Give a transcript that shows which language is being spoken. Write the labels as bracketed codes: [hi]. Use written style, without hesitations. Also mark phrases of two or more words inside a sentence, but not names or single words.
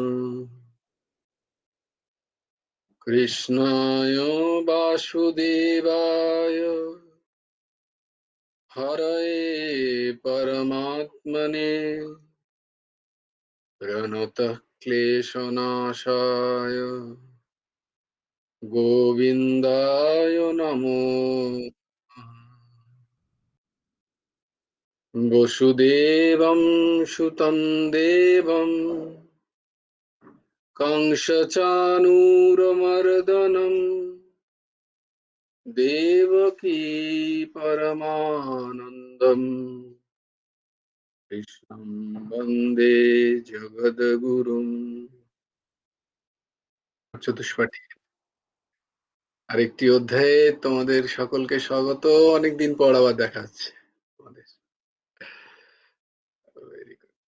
[sa] कृष्णाय वासुदेवाय हरये परमात्मने प्रणतः क्लेशनाशाय गोविन्दाय नमो नमः। वसुदेवं सुतं देवं कंसचाणूरमर्दनं देवकी परमानन्दम् কৃষ্ণং বন্দে জগদ্গুরুম। [bn] চতুষ্পাঠী আরেকটি অধ্যায়ে তোমাদের সকলকে স্বাগত। অনেকদিন পর আবার দেখা হচ্ছে তোমাদের। [en] Very good.